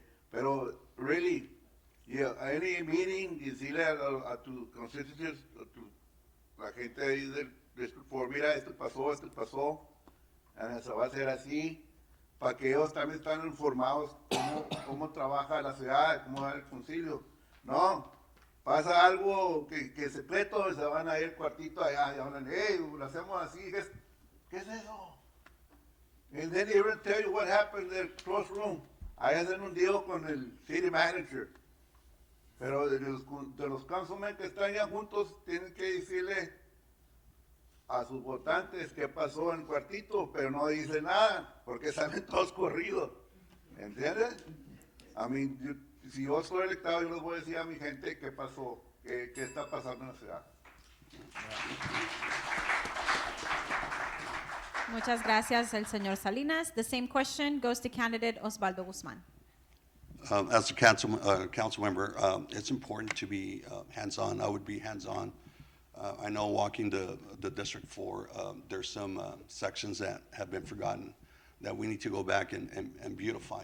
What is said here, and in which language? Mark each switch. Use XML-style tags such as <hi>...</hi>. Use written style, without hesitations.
<es>Pero</es> <en>really, yeah, any meeting,</en> <es>decirle a tus constituencies, la gente ahí del District 4, mira, esto pasó, se va a hacer así, para que ellos también estén informados cómo trabaja la ciudad, cómo va el concilio. No, pasa algo que secreto, se van a ir al cuartito allá, y hablan, hey, lo hacemos así, ¿qué es eso?</es> <en>And then they even tell you what happened in the close room.</en> <es>Ahí hacen un deal con el city manager. Pero de los councilmen que están ya juntos, tienen que decirle a sus votantes qué pasó en el cuartito, pero no dicen nada, porque salen todos corridos. ¿Entiendes?</es> <en>I mean,</en> <es>si yo soy electado, yo les voy a decir a mi gente qué pasó, qué está pasando en la ciudad. Muchas gracias, el señor Salinas.</es> <en>The same question goes to candidate Osvaldo Guzman. As a council member, it's important to be hands-on. I would be hands-on. I know walking the District 4, there's some sections that have been forgotten that we need to go back and beautify.</en>